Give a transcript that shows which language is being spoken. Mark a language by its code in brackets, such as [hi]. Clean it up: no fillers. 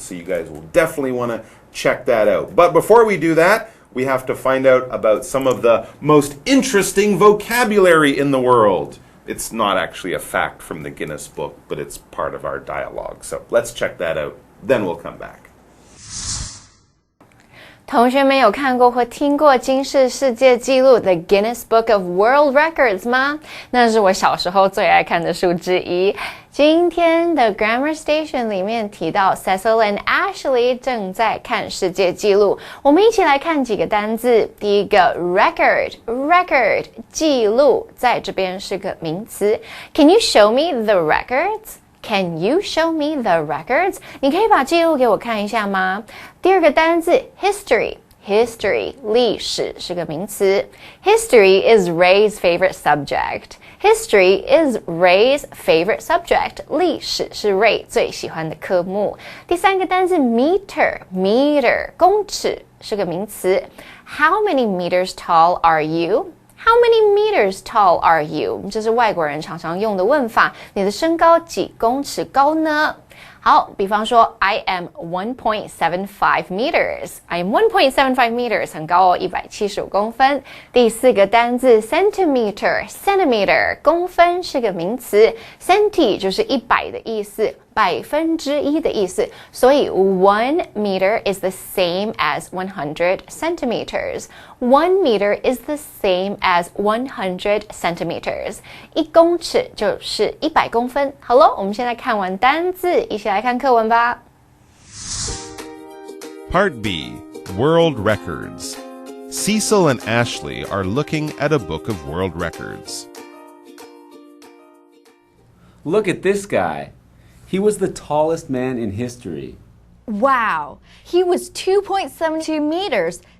[en] So you guys will definitely want to check that out. But before we do that, we have to find out about some of the most interesting vocabulary in the world. It's not actually a fact from the Guinness Book, but it's part of our dialogue. So let's check that out. Then we'll come back. [zh] 同学们有看过或听过金氏世界纪录 The Guinness Book of World Records 吗？那是我小时候最爱看的书之一。今天的 Grammar Station 里面提到 Cecil and Ashley 正在看世界纪录，我们一起来看几个单字。第一个 record 记录，在这边是个名词。 [en] Can you show me the records?Can you show me the records? [zh] 你可以把记录给我看一下吗？第二个单字 history 历史是个名词。 [en] History is Ray's favorite subject. History is Ray's favorite subject. [zh] 历史是 Ray 最喜欢的科目。第三个单字 meter 公尺是个名词。 [en] How many meters tall are you?How many meters tall are you? [zh] 这是外国人常常用的问法。你的身高几公尺高呢？好，比方说 [en] I am 1.75 meters. I am 1.75 meters. [zh] 很高哦，175公分。第四个单字 centimeter 公分是个名词。 centi 就是100的意思。 1%的意思，所以 [en] 1 meter is the same as 100 centimeters. 1 meter is the same as 100 centimeters. [zh] 1公尺就是100公分。好了，我们现在看完单字，一起来看课文吧。 [en] Part B, World Records. Cecil and Ashley are looking at a book of world records. Look at this guy. He was the tallest man in history. Wow, he was 2.72 meters.